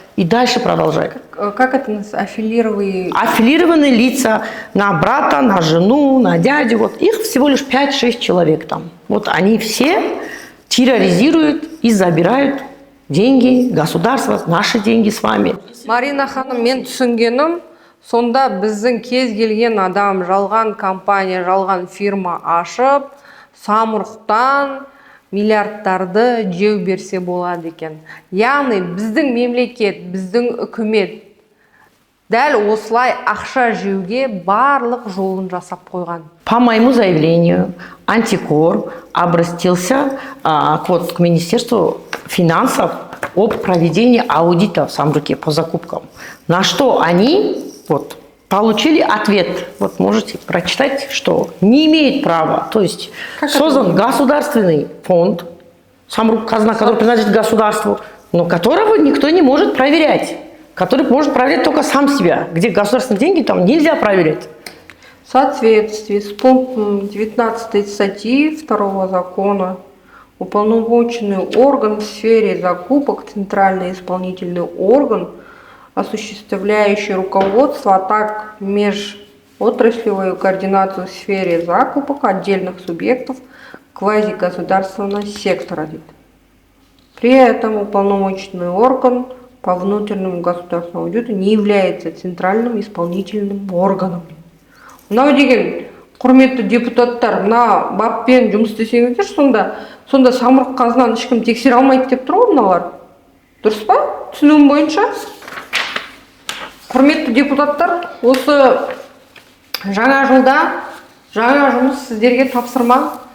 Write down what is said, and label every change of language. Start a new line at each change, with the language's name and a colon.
Russian: И дальше продолжают. Как это аффилированные? Аффилированные лица на брата, на жену, на дядю. Вот их всего лишь 5-6 человек там. Вот они все терроризируют и забирают деньги государства, наши деньги с вами.
Kazakh: Марина ханым, мен түсінгенім, сонда біздің кез келген адам жалған компания, жалған фирма ашып, самұрықтан миллиардтарды жеу берсе болады екен. Яғни біздің мемлекет, біздің үкімет дәл осылай ақша жеуге барлық жолын жасап қойған.
Russian: По моему заявлению, антикор обратился к Министерству финансов об проведении аудита в Самруке по закупкам. На что они получили ответ. Вот можете прочитать, что не имеет права. То есть создан государственный фонд, Самрук казна, который принадлежит государству, но которого никто не может проверять. Который может проверять только сам себя. Где государственные деньги, там нельзя проверять. В соответствии с пунктом 19 статьи 2 закона уполномоченный орган в сфере закупок, центральный исполнительный орган, осуществляющий руководство, а также межотраслевую координацию в сфере закупок отдельных субъектов квазигосударственного сектора. При этом уполномоченный орган по внутреннему государственному аудиту не является центральным исполнительным органом.
Kazakh: Мынау деген, құрметті депутаттар, мына баппен жұмыс істесеңіздер, сонда самұрық қазынаны ешкім тексере алмайды деп тұр ғой мыналар. Дұрыс па? Түсінуім бойынша. Құрметті депутаттар, осы жаңа жылда жаңа жұмыс сіздерге тапсырма.